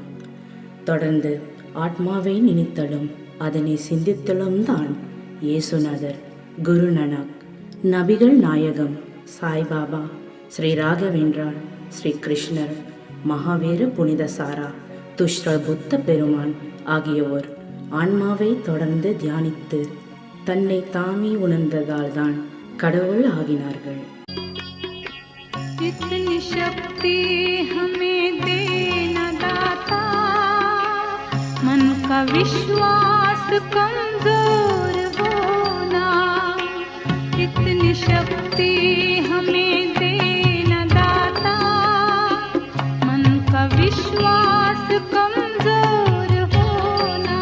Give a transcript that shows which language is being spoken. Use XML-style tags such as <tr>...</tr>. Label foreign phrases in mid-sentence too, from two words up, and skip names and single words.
<ta>தொடர்ந்து ஆத்மாவை நினைத்தலும் அதனை சிந்தித்தலும் தான் இயேசுநாதர், குருநானக், நபிகள் நாயகம், சாய்பாபா, ஸ்ரீ ராகவேந்திரா, ஸ்ரீ கிருஷ்ணர், மகாவீர புனித சாரா, துஷ்ர புத்த பெருமான் ஆகியோர் ஆன்மாவை தொடர்ந்து தியானித்து தன்னை தாமே உணர்ந்ததால் தான் கடவுள் ஆகினார்கள்.</ta> <hi>इतनी शक्ति हमें देना दाता, मन का विश्वास कमजोर होना. इतनी शक्ति हमें देना दाता, मन का विश्वास कमजोर होना.</hi>